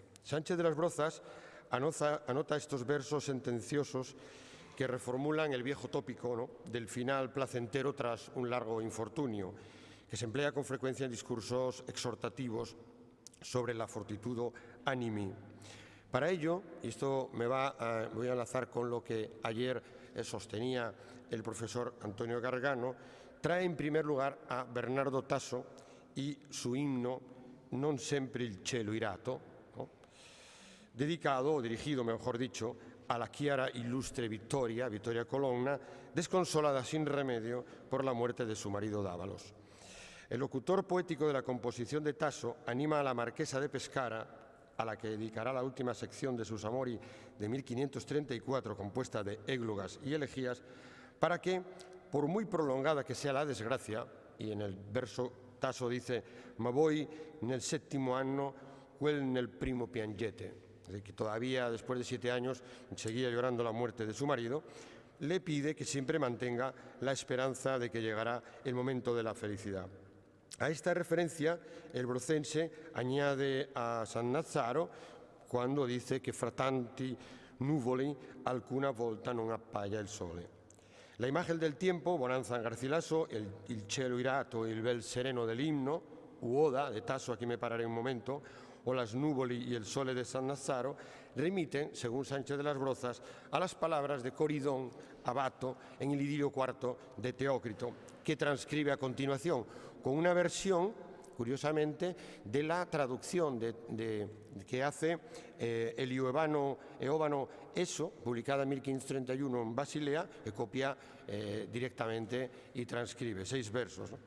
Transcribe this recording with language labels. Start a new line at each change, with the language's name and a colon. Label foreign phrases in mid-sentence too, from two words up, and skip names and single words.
Spanish: Sánchez de las Brozas anota estos versos sentenciosos que reformulan el viejo tópico, ¿no?, del final placentero tras un largo infortunio, que se emplea con frecuencia en discursos exhortativos sobre la
Latin: fortitudo animi.
Spanish: Para ello, y esto voy a enlazar con lo que ayer sostenía el profesor Antonio Gargano, trae en primer lugar a Bernardo Tasso y su himno Non sempre il cielo irato, ¿no?, dedicado, o dirigido, mejor dicho, a la chiara ilustre Vittoria Colonna, desconsolada sin remedio por la muerte de su marido Dávalos. El locutor poético de la composición de Tasso anima a la marquesa de Pescara, a la que dedicará la última sección de sus Amori de 1534, compuesta de églogas y elegías, para que, por muy prolongada que sea la desgracia, y en el verso Tasso dice
Italian: «Ma voi nel settimo anno, quel nel primo piangete»,
Spanish: es decir, que todavía después de 7 años seguía llorando la muerte de su marido, le pide que siempre mantenga la esperanza de que llegará el momento de la felicidad. A esta referencia, el brocense añade a San Nazzaro cuando dice que
Italian: fra tanti nuvoli alcuna volta non appaia il sole.
Spanish: La imagen del tiempo, bonanza en Garcilaso,
Italian: il cielo irato,
Spanish: el
Italian: bel sereno
Spanish: del himno, u oda de Tasso, aquí me pararé un momento, o las nuvoli y el sole de San Nazzaro, remiten, según Sánchez de las Brozas, a las palabras de Coridón Abato en el idilio cuarto de Teócrito, que transcribe a continuación, con una versión, curiosamente, de la traducción que hace Eóbano Eso, publicada en 1531 en Basilea, que copia directamente y transcribe 6 versos, ¿no?